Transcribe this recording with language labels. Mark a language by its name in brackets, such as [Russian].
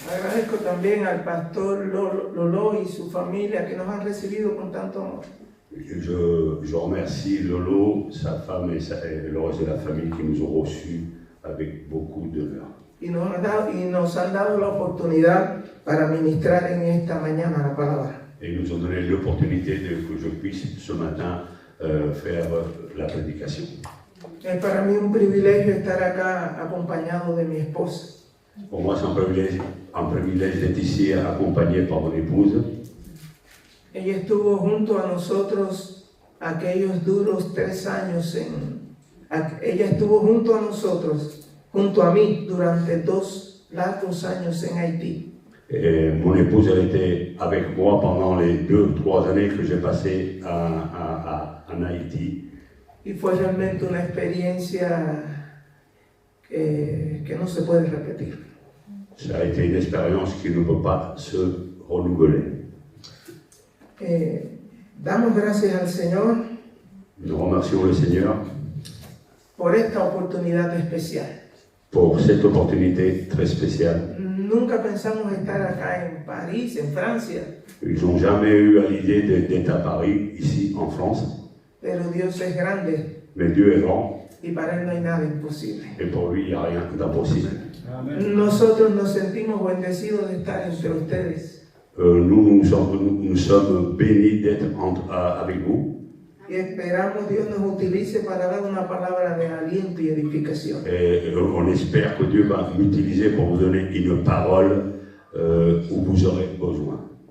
[Spanish] Agradezco también al pastor Lolo y su familia que nos han recibido con tanto amor. [French] Je remercie Lolo, sa femme et le reste de la famille qui nous ont reçus avec beaucoup d'honneur. [Spanish] Y nos han dado la oportunidad para ministrar en esta mañana la palabra. [French] Et ils nous ont donné l'opportunité que je puisse ce matin faire la prédication. [Spanish] Es para mí un privilegio estar acá acompañado de mi esposa. [French] Pour moi, c'est un privilège d'être ici accompagné par mon épouse. [Spanish] Ella estuvo junto a nosotros aquellos duros 3 años ella estuvo junto a nosotros, junto a mí, durante 2 largos años en Haití. [French] Et mon épouse, elle était avec moi pendant les 2 ou 3 années que j'ai passées en Haïti. [Spanish] Y fue realmente una experiencia que no se puede repetir. [French] Ça a été une expérience qui ne peut pas se renouveler. [Spanish] Damos gracias al Señor [French] Nous remercions le Seigneur [Spanish] por esta oportunidad especial. [French] pour cette opportunité très spéciale. [Spanish] Nunca pensamos estar acá en París, en Francia, [French] Ils n'ont jamais eu à l'idée d'être à Paris, ici en France. [Spanish] pero Dios es grande [French] Mais Dieu est grand [Spanish] y para Él no hay nada imposible. [French] et pour lui, il n'y a rien d'impossible. [Spanish] Nosotros nos sentimos bendecidos de estar entre ustedes [French] Nous sommes bénis d'être avec vous. [Spanish] y esperamos Dios nos utilice para dar una palabra de aliento y edificación. [French] Et on espère que Dieu va m'utiliser pour vous donner une parole où vous aurez besoin.